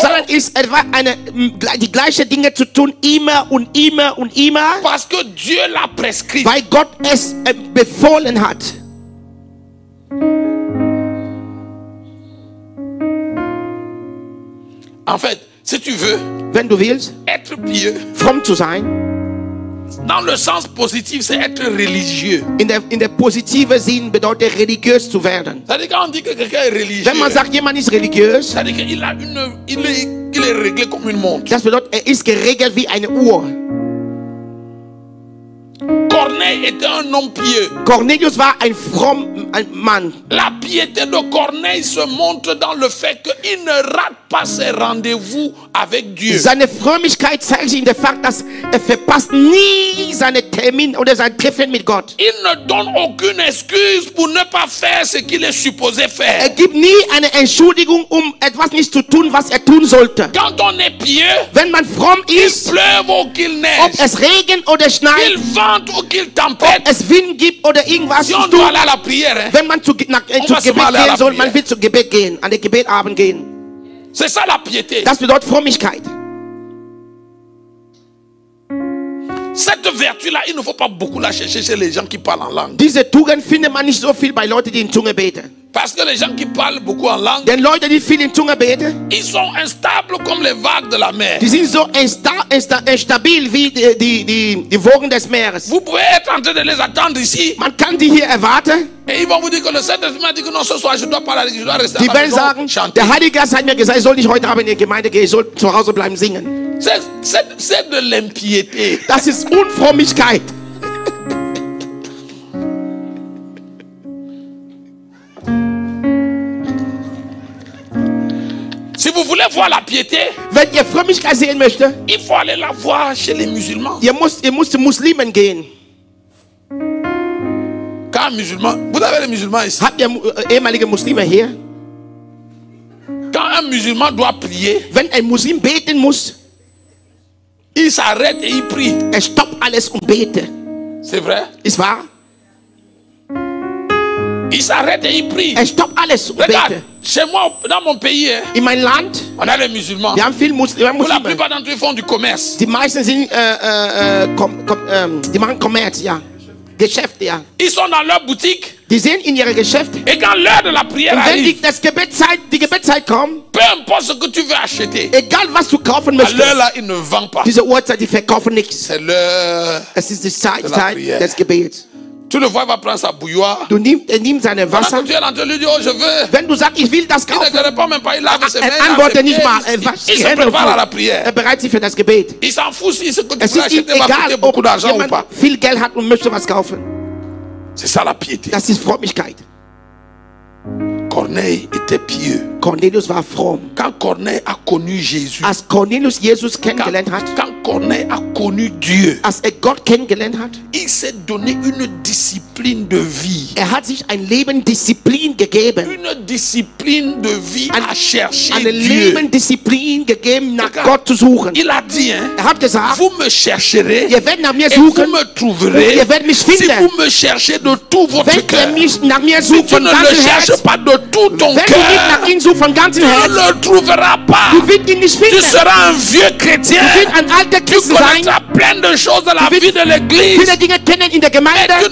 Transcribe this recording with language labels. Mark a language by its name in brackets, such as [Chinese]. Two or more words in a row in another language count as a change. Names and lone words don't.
[German] sein ist etwa die gleichen Dinge zu tun, immer und immer und immer, [French] parce que Dieu l'a prescrit. [German] weil Gott es befohlen hat. [French] En fait, si tu veux [German] Wenn du willst, [French] être pieux, [German] fromm zu sein, [French] dans le sens positif, c'est être religieux. [German] in der positive Sinn bedeutet religiös zu werden. [French] C'est-à-dire quand on dit que quelqu'un est religieux, [German] Wenn man sagt, jemand ist religiös, [French] c'est-à-dire qu'il a il est réglé comme une montre. [German] das bedeutet, er ist geregelt wie eine Uhr. [French] Corneille était un homme pieux. [German] Cornelius war ein Mann. [French] La piété de Corneille se montre dans le fait qu'il ne rate pas ses rendez-vous avec Dieu. [German] Seine Frömmigkeit zeigt sich in der Fakt, dass er verpasst nie seine Termine oder sein Treffen mit Gott. [French] Il ne donne aucune excuse pour ne pas faire ce qu'il est supposé [German] Er [French] faire. [German] gibt nie eine Entschuldigung, um etwas nicht zu tun, was er tun sollte. [French] Quand on est pieux, [German] Wenn man fromm [French] qu'il [German] ist, [French] pleuve ou qu'il [German] ob [French] neige, [German] es regnet oder schneit, [French] qu'il vente ou qu'il tempête, [German] es Wind gibt oder irgendwas [French] si [German] zu [French] on doit [German] tun, [French] aller à la prière, hein, [German] wenn man zu Gebet gehen soll, man will zu Gebet gehen, an den Gebetabend gehen. [French] c'est ça la piété. [German] Das bedeutet Frömmigkeit. [French] Cette vertu-là, il ne faut pas beaucoup la chercher chez les gens qui parlent en langue. [German] Diese Tugend findet man nicht so viel bei Leuten, die in Zunge beten. [French] Parce que les gens qui parlent beaucoup en langue, [German] Denn Leute, die viel in Zunge beten, [French] ils sont instables comme les vagues de la mer. [German] die sind so instabil wie die Wogen des Meeres. [French] Vous pouvez être en train de les attendre ici [German] Man kann die hier erwarten. [French] et ils vont vous dire que le Saint-Esprit m'a dit que non, ce soir je dois parler, je dois rester [German] Die [French] à la [German] werden [French] maison, [German] sagen, [French] chanter. [German] der Heilige Geist hat mir gesagt, ich soll nicht heute Abend in die Gemeinde gehen, ich soll zu Hause bleiben singen. [French] C'est de l'impiété. [German] Das ist Unfrömmigkeit. [French] Si vous voulez voir la piété, [German] Wenn ihr Frömmigkeit sehen möchtet, [French] il faut aller la voir chez les musulmans. [German] ihr müsst zu Muslimen gehen. [French] Quand un musulman, vous avez les musulmans ici. [German] Habt ihr ehemalige Muslime hier? [French] Quand un musulman doit prier, [German] Wenn ein Muslim beten muss, [French] il s'arrête et il prie. [German] er stoppt alles und betet. [French] C'est vrai? [German] Ist wahr? [French] Il s'arrête et il prie. [German] Er stoppt alles und [French] Regarde, [German] betet. [French] chez moi, dans mon pays, hein, [German] In meinem Land, [French] on a les musulmans. [German] wir haben viele [French] Pour la [German] Muslime. [French] plupart d'entre eux font du commerce. [German] Die meisten sind, die machen Kommerz, ja. Geschäfte, ja. [French] Ils sont dans leur boutique [German] Die sind in ihre Geschäfte. [French] et quand l'heure de la prière [German] Und wenn [French] arrive, [German] die Gebetszeit kommt, [French] peu importe ce que tu veux acheter, [German] egal was du kaufen [French] à [German] möchtest, [French] l'heure là, ils ne vendent pas. [German] diese Uhrzeit, die verkaufen nichts. [French] C'est l'heure. [German] Es ist die Zeit [French] de la prière. [German] des Gebets. [French] Tu le vois, il va prendre sa bouilloire. [German] Er nimmt seine [French] Pendant [German] Wasser. [French] que tu es en train de lui dire, oh, je veux. [German] Wenn du sagst, ich will das [French] Il ne [German] kaufen, [French] te répond même pas, il lave ses mains. [German] er antwortet nicht mal. Er [French] Il [German] wascht die [French] se [German] Hände und [French] prépare à la [German] er [French] prière. [German] bereitet sich für das Gebet. [French] Il s'en fout si ce que tu [German] Es [French] veux [German] ist ihm [French] acheter va [German] egal, [French] coûter [German] ob [French] beaucoup d'argent ou [German] jemand [French] pas. [German] viel Geld hat und möchte was kaufen. [French] C'est ça la piété. [German] Das ist Frömmigkeit. [French] Corneille était pieux. [German] Cornelius war fromm. [French] Quand Corneille a connu Jésus, [German] Als Cornelius Jesus kennengelernt hat, [French] quand Corneille a connu Dieu, [German] als er Gott kennengelernt hat, [French] il s'est donné une discipline de vie. [German] er hat sich ein Leben Disziplin gegeben. [French] Une discipline de vie à chercher [German] Eine [French] Dieu. [German] Leben Disziplin gegeben, nach [French] Regarde, [German] Gott zu suchen. [French] Il a dit, hein, [German] Er hat gesagt, [French] vous me chercherez [German] ihr werdet nach mir [French] et vous [German] suchen, [French] me trouverez [German] ihr werdet mich [French] si [German] finden. [French] vous me cherchez de tout votre [German] Wenn ihr [French] cœur. [German] mich nach mir [French] Si [German] sucht [French] tu [German] von [French] ne le [German] ganzem [French] cherches [German] Herz, [French] pas de tout ton [German] wenn du nicht nach [French] cœur, [German] ihm suchst von ganzem [French] tu [German] Herz, [French] ne le trouveras pas. [German] du wirst ihn nicht [French] Tu [German] finden. [French] seras un vieux chrétien. [German] Du wirst ein alter [French] Tu [German] Christ sein. [French] connaîtras plein de choses de la la vie de l'église. [German] viele Dinge kennen in der [French] Et tu [German] Gemeinde,